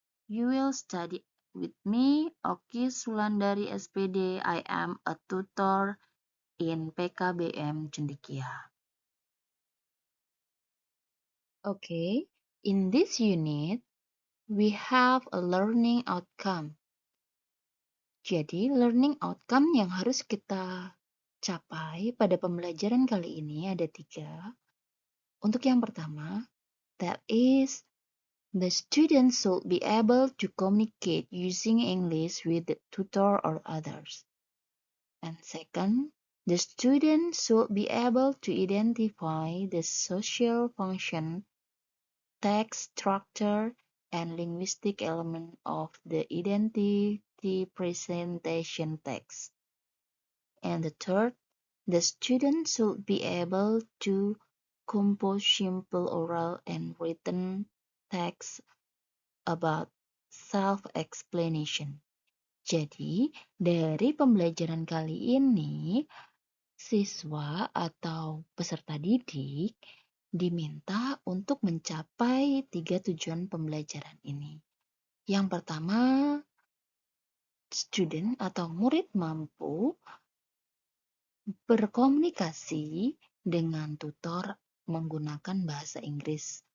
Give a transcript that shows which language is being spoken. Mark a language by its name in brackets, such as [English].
[English] You will study with me, Oki Sulandari SPD. I am a tutor in PKBM Cendekia. Okay, in this unit, we have a learning outcome. [Indonesian] Jadi, learning outcome yang harus kita capai pada pembelajaran kali ini ada 3. Untuk yang pertama, [English] that is, the student should be able to communicate using English with the tutor or others. And second, the student should be able to identify the social function, text structure, and linguistic element of the identity presentation text. And the third, the student should be able to compose simple oral and written text about self-explanation. [Indonesian] Jadi, dari pembelajaran kali ini, siswa atau peserta didik diminta untuk mencapai 3 tujuan pembelajaran ini. Yang pertama, student atau murid mampu berkomunikasi dengan tutor menggunakan bahasa Inggris.